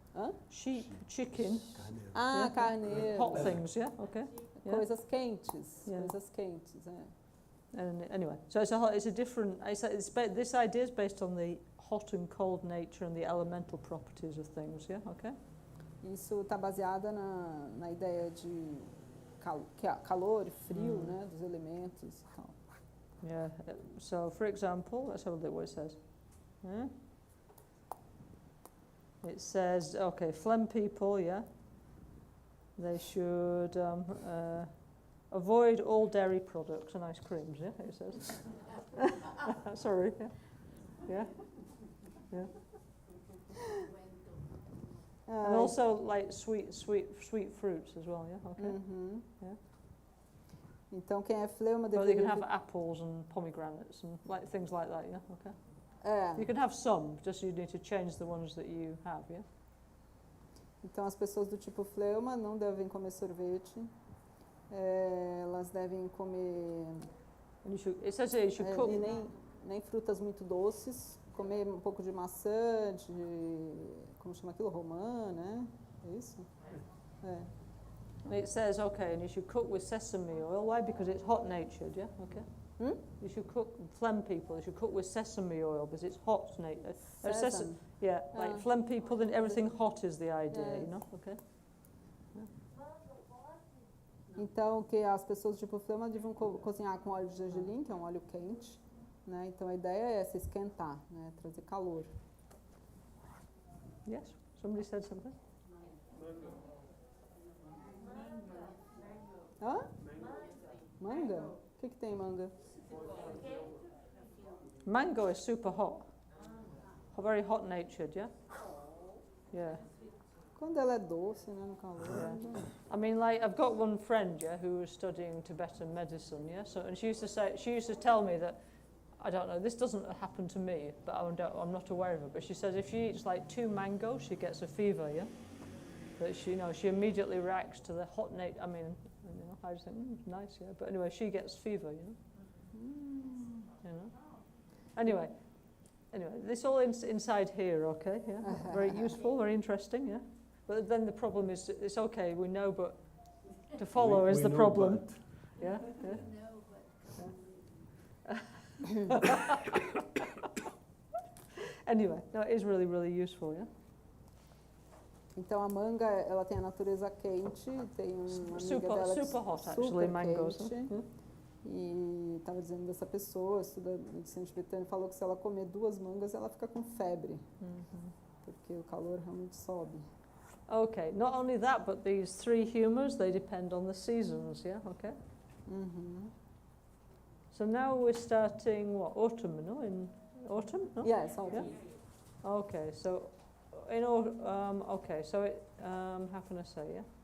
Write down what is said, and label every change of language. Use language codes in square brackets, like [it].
[en] Hã? Sheep, chicken, Ah, Yeah. [pt] carneiro. [en] hot things, yeah, okay. Yeah. [pt] Coisas quentes, [en] Yeah. [pt] coisas quentes, [en] Anyway, so it's a different. This idea is based on the hot and cold nature and the elemental properties of things. Yeah, okay. [pt] Isso está baseada na ideia de calor e frio, né, dos elementos e tal. [en] Yeah. So, for example, let's have a look what it says. Yeah. It says, okay, phlegm people. Yeah. They should avoid all dairy products and ice creams, yeah, it says. Sorry, yeah. Yeah. Yeah. And also like sweet fruits as well, yeah, okay. Yeah. [pt] Então, quem é fleuma [en] But you [pt] deveria... [en] can have apples and pomegranates and like things like that, yeah, okay. [pt] É. [en] You can have some, just you need to change the ones that you have, yeah. [pt] Então, as pessoas do tipo fleuma não devem comer sorvete. Elas devem comer... [en] And it says here you should cook. [pt] E nem frutas muito doces. Comer um pouco de maçã, como chama aquilo? Romã, né? É isso? [en] It says, okay, and you should cook with sesame oil. Why? Because it's hot natured, yeah, okay. You should cook, phlegm people, you should cook with sesame oil because it's hot. Sesame. Yeah, like phlegm people, then everything hot is the idea, Yes. you know? Okay. [pt] Então, que as pessoas tipo flema deviam cozinhar com óleo de gergelim, que é um óleo quente, né? Então a ideia é essa, esquentar, né? Trazer calor. [en] Yes, somebody said something? [pt] Hã? Manga? O que tem manga? [en] Mango is super hot. Very hot natured, yeah? Yeah. [pt] Quando ela é doce, né, no calor. [en] Yeah. I mean, like, I've got one friend, yeah, who was studying Tibetan medicine, yeah. So, and she used to tell me that, I don't know, this doesn't happen to me, but I'm not aware of it. But she says if she eats like 2 mangoes, she gets a fever, yeah. That she, she immediately reacts to the hot I mean, I just think, nice, yeah. But anyway, she gets fever, you know. Anyway, this all inside here, okay, yeah. Very useful, very interesting, yeah. But then the problem is, it's okay, we know, but to follow is the problem. Yeah, yeah. Anyway, no, it is really, really useful, yeah. [pt] Então a manga, ela tem a natureza quente, tem uma amiga dela que [en] super hot, actually, mangoes. [pt] quente, e estava dizendo dessa pessoa, estuda medicina tibetana, falou que se ela comer 2 mangas, ela fica com febre, porque o calor realmente sobe. [en] Okay, not only that, but these 3 humors, they depend on the seasons, yeah, okay? So now we're starting, what, autumn, no? In autumn, no? Yes, autumn. Yeah? Okay, so in okay, so it, how can I say, yeah?